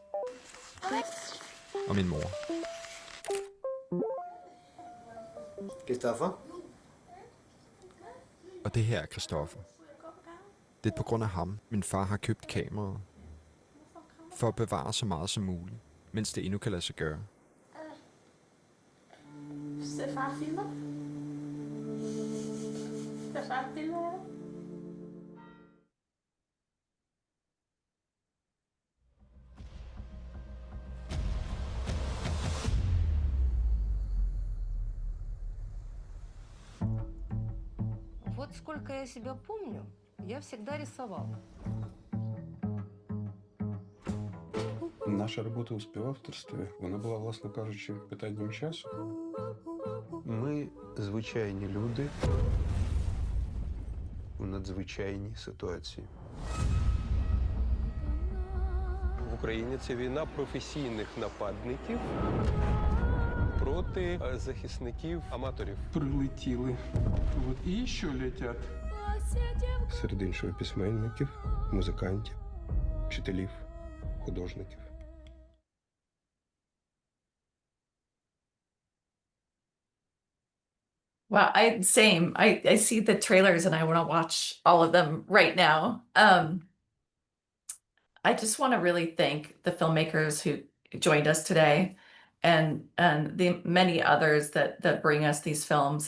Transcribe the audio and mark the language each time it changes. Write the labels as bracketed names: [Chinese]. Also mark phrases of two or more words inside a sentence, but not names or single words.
[Danish] Og min mor. Christoffer? Og det her er Christoffer. Det er på grund af ham, min far har købt kameraet. For at bevare så meget som muligt, mens det endnu kan lade sig gøre. [Portuguese] Você faz filma? Você faz filma? [Russian] Вот сколько я себя помню, я всегда рисовала. [Ukrainian] Наша робота у співавторстві, вона була, власне кажучи, питанням часу. Ми звичайні люди у надзвичайній ситуації. В Україні це війна професійних нападників проти захисників-аматорів. Прилетіли. От і що летять? Серед іншого письменників, музикантів, вчителів, художників. [English] Well, I see the trailers and I want to watch all of them right now. I just want to really thank the filmmakers who joined us today and the many others that bring us these films.